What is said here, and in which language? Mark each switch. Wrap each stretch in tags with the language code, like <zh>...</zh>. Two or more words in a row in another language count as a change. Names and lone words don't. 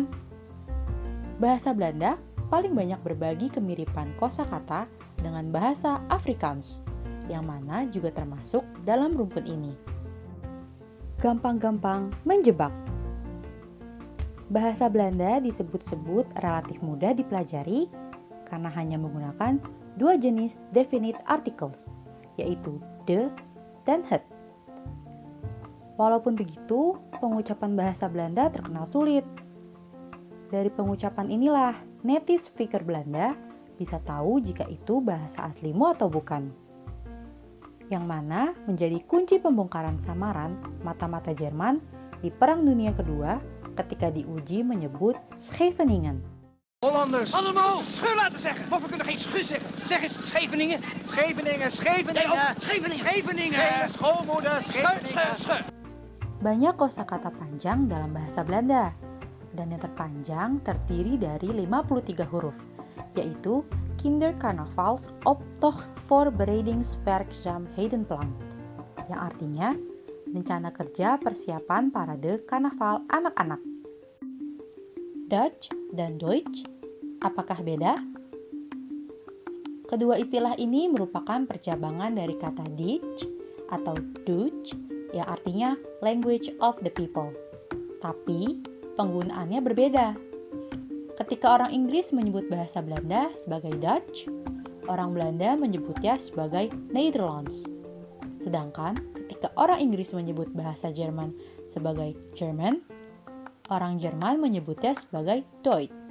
<id>Bahasa Belanda paling banyak berbagi kemiripan kosakata dengan bahasa Afrikaans, yang mana juga termasuk dalam rumpun ini. Gampang-gampang menjebak. Bahasa Belanda disebut-sebut relatif mudah dipelajari karena hanya menggunakan dua jenis</id> <en>definite articles,</en> <id>yaitu de dan het. Walaupun begitu, pengucapan bahasa Belanda terkenal sulit. Dari pengucapan inilah,</id> <en>native speaker</en> <id>Belanda bisa tahu jika itu bahasa aslimu atau bukan. Yang mana menjadi kunci pembongkaran samaran mata-mata Jerman di Perang Dunia Kedua ketika diuji menyebut Scheveningen.</id> <nl>Hollanders. Allemaal scheur laten zeggen. Maar we kunnen geen schu zeggen. Zeg eens Scheveningen. Scheveningen, Scheveningen. Nee, ook Scheveningen. Scheveningen. Gele schoolmoeder, Scheveningen. Scheur.</nl> <id>Banyak kosakata panjang dalam bahasa Belanda, dan yang terpanjang terdiri dari 53 huruf, yaitu</id> <nl>Kindercarnavals Optocht Voorbereidingswerkzaam Heidenplan,</nl> <id>yang artinya rencana kerja persiapan parade karnaval anak-anak. Dutch dan Deutsch, apakah beda? Kedua istilah ini merupakan percabangan dari kata Dutch atau Dutch yang artinya</id> <en>language of the people.</en> <id>Tapi penggunaannya berbeda. Ketika orang Inggris menyebut bahasa Belanda sebagai Dutch, orang Belanda menyebutnya sebagai Nederlands. Sedangkan ketika orang Inggris menyebut bahasa Jerman sebagai German, orang Jerman menyebutnya sebagai Deutsch.</id>